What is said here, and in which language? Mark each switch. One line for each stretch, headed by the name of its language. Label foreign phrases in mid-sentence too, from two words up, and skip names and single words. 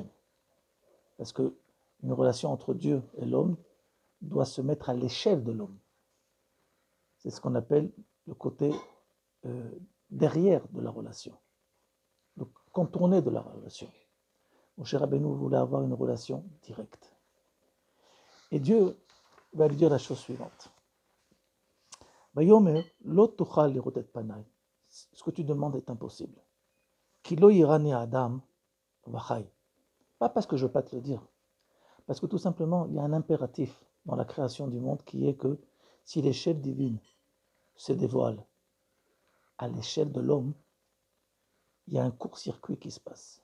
French: Parce qu'une relation entre Dieu et l'homme doit se mettre à l'échelle de l'homme. C'est ce qu'on appelle le côté derrière de la relation, le contourné de la relation. Moshe Rabbeinu voulait avoir une relation directe. Et Dieu va lui dire la chose suivante.
Hebrew: ויאמר, לא תוכל לראות את פני.
French: Ce que tu demandes est impossible.
Hebrew: כי לא יראני אדם וחי.
French: Pas parce que je ne veux pas te le dire, parce que tout simplement, il y a un impératif dans la création du monde qui est que si l'échelle divine se dévoile à l'échelle de l'homme, il y a un court-circuit qui se passe.